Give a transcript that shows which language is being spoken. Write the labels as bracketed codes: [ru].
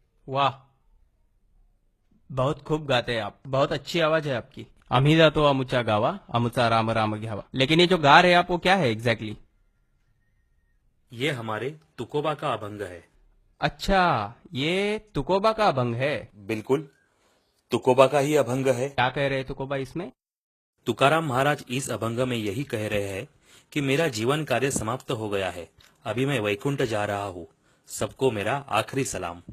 [hi] वाह, बहुत खूब गाते हैं आप, बहुत अच्छी आवाज है आपकी. [mr] आम्ही जातो आमुच्या गावा, आमुचा राम राम घ्यावा. [hi] लेकिन ये जो गा रहे हैं आप वो क्या है एग्जैक्टली? ये हमारे तुकोबा का अभंग है. अच्छा, ये तुकोबा का अभंग है. बिल्कुल, तुकोबा का ही अभंग है. क्या कह रहे हैं तुकोबा इसमें? तुकाराम महाराज इस अभंग में यही कह रहे हैं कि मेरा जीवन कार्य समाप्त हो गया है, अभी मैं वैकुंठ जा रहा हूँ, सबको मेरा आखिरी सलाम.